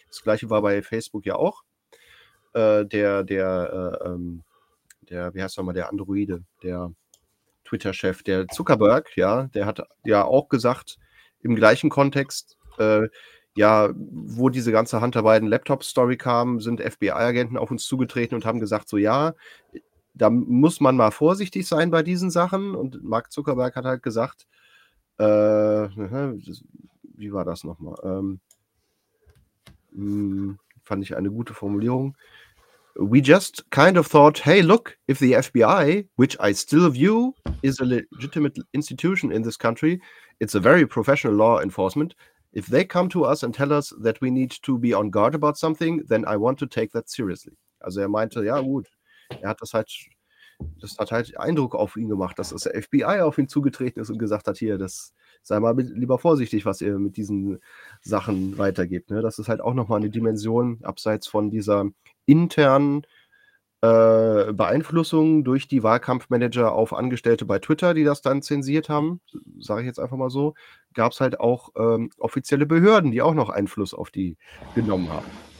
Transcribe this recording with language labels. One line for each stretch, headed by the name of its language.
German: Das Gleiche war bei Facebook ja auch. Der wie heißt nochmal, der Androide, der Twitter-Chef, der Zuckerberg, ja, der hat ja auch gesagt, im gleichen Kontext, ja, wo diese ganze Hunter Biden Laptop-Story kam, sind FBI-Agenten auf uns zugetreten und haben gesagt, so ja, da muss man mal vorsichtig sein bei diesen Sachen. Und Mark Zuckerberg hat halt gesagt, wie war das nochmal? Fand ich eine gute Formulierung.
English: We just kind of thought, hey, look, if the FBI, which I still view, is a legitimate institution in this country, it's a very professional law enforcement, If they come to us and tell us that we need to be on guard about something, then I want to take that seriously.
German: Also er meinte, ja gut, er hat das halt, das hat halt Eindruck auf ihn gemacht, dass das FBI auf ihn zugetreten ist und gesagt hat, hier, das sei mal lieber vorsichtig, was ihr mit diesen Sachen weitergebt. Ne? Das ist halt auch nochmal eine Dimension, abseits von dieser internen Beeinflussung durch die Wahlkampfmanager auf Angestellte bei Twitter, die das dann zensiert haben, sage ich jetzt einfach mal so, gab es halt auch offizielle Behörden, die auch noch Einfluss auf die genommen haben.